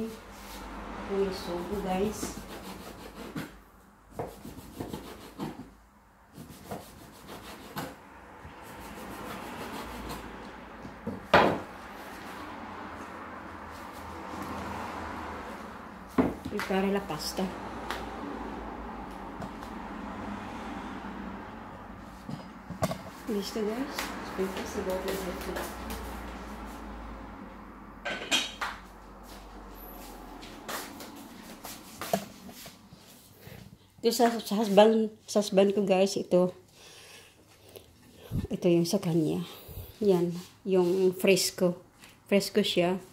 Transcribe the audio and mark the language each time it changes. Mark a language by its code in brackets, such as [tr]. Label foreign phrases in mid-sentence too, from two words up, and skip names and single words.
[tl] Yung sugo guys. [it] Prepare la pasta. [tl] Listo guys. [it] Aspetta se vuoi vedere. [tl] Ito sa husband ko guys, ito yung sa kanya. Yan, yung fresco siya.